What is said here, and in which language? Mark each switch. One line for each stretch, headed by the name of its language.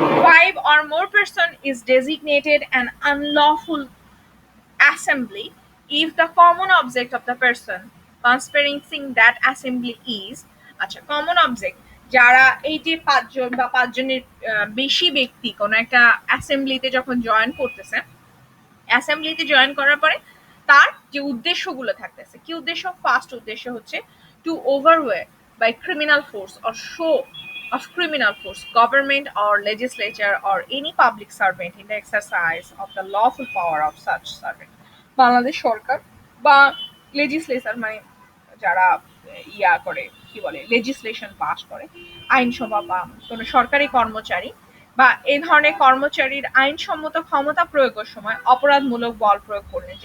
English: 5 or more person is designated an unlawful assembly if the common object of the person conspiring that assembly is,
Bangla: আচ্ছা common object যারা এই যে 5 জন বা 5 জনের বেশি ব্যক্তি কোন একটা অ্যাসেম্বলিতে যখন জয়েন করতেছে, অ্যাসেম্বলিতে জয়েন করার পরে তার যে উদ্দেশ্যগুলো থাকতেছে, কি উদ্দেশ্য? ফার্স্ট উদ্দেশ্য হচ্ছে
English: To overawe by criminal force or show of criminal force, government or legislature or any public servant in the exercise of the lawful power of such servant.
Bangla: Bangladesh সরকার বা লেজিসলেচার মানে যারা ইয়া করে কি বলে লেজিসলেশন পাস করে, আইনসভা বা কোনো সরকারি কর্মচারী বা এই ধরনের কর্মচারীর আইনসম্মত ক্ষমতা প্রয়োগের সময় অপরাধমূলক বল প্রয়োগ করলেন।